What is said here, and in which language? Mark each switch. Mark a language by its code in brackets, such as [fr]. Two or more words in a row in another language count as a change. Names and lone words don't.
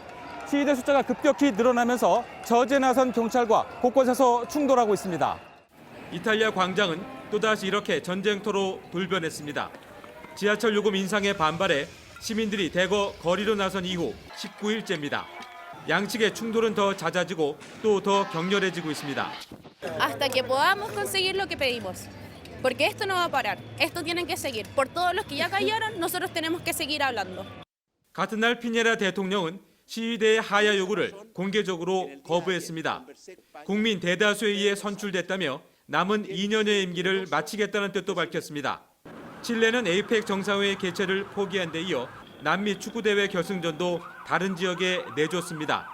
[ko] 시위대 숫자가 급격히 늘어나면서 저지에 나선 경찰과 곳곳에서 충돌하고 있습니다. 이탈리아 광장은 또다시 이렇게 전쟁터로 돌변했습니다. 지하철 요금 인상에 반발해 시민들이 대거 거리로 나선 이후 19일째입니다. 양측의 충돌은 더 잦아지고 또 더 격렬해지고 있습니다. [es] Hasta que podamos conseguir lo que pedimos. Porque esto no va a parar. Esto tienen que seguir. Por todos los que ya callaron, nosotros tenemos que seguir hablando. [ko] 같은 날 피녜라 대통령은 시위대의 하야 요구를 공개적으로 거부했습니다. 국민 대다수에 의해 선출됐다며 남은 2년의 임기를 마치겠다는 뜻도 밝혔습니다. 칠레는 에이펙 정상회의 개최를 포기한 데 이어 남미 축구대회 결승전도 다른 지역에 내줬습니다.